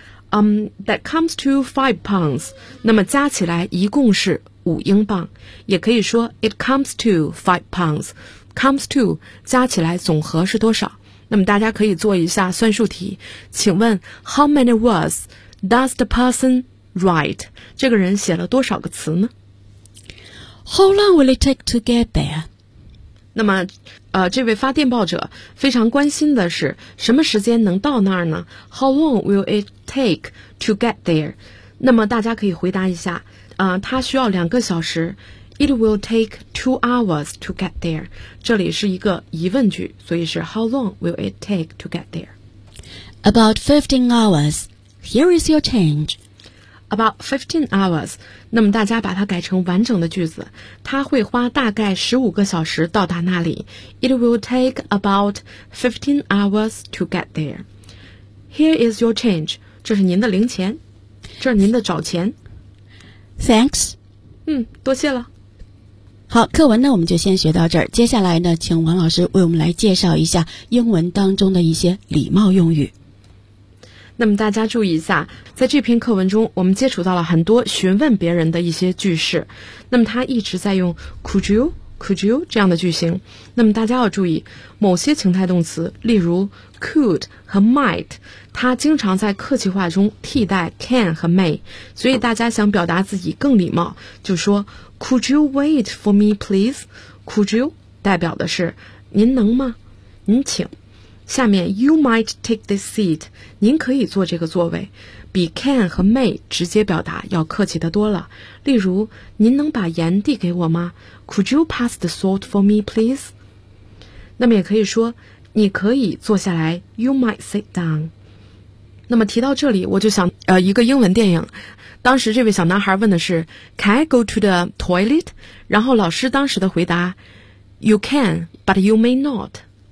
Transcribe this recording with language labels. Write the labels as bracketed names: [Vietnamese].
[Chinese] That comes to £5. 那么加起来一共是5英镑，也可以说 [English] it comes to £5. [Chinese] Comes to 加起来总和是多少？那么大家可以做一下算术题，请问 [English] how many words does the person write? [Chinese] 这个人写了多少个词呢？ [English] How long will it take to get there? [Chinese] 那么这位发电报者非常关心的是什么时间能到那儿呢？ [English] How long will it take to get there? [Chinese] 那么大家可以回答一下他需要两个小时。 [English] It will take 2 hours to get there. [Chinese] 这里是一个疑问句，所以是 [English] How long will it take to get there? About 15 hours. Here is your change. About 15 hours. [Chinese] 那么大家把它改成完整的句子，它会花大概15个小时到达那里。 [English] It will take about 15 hours to get there. Here is your change. [Chinese] 这是您的零钱，这是您的找钱。 [English] Thanks. [Chinese] 多谢了。好，课文呢我们就先学到这儿，接下来呢请王老师为我们来介绍一下英文当中的一些礼貌用语。那么大家注意一下，在这篇课文中我们接触到了很多询问别人的一些句式，那么他一直在用 could you 这样的句型。那么大家要注意某些情态动词，例如 could 和 might， 它经常在客气话中替代 can 和 may， 所以大家想表达自己更礼貌就说 [English] Could you wait for me, please? [Chinese] Could you 代表的是您能吗？您请。下面 [English] You might take this seat. [Chinese] 您可以坐这个座位，比 can 和 may 直接表达要客气得多了。例如，您能把盐递给我吗？ [English] Could you pass the salt for me, please? [Chinese] 那么也可以说，你可以坐下来。 [English] You might sit down. [Chinese] 那么提到这里，我就想，一个英文电影，当时这位小男孩问的是 ， [English] Can I go to the toilet？ [Chinese] 然后老师当时的回答 [English] ，You can, but you may not。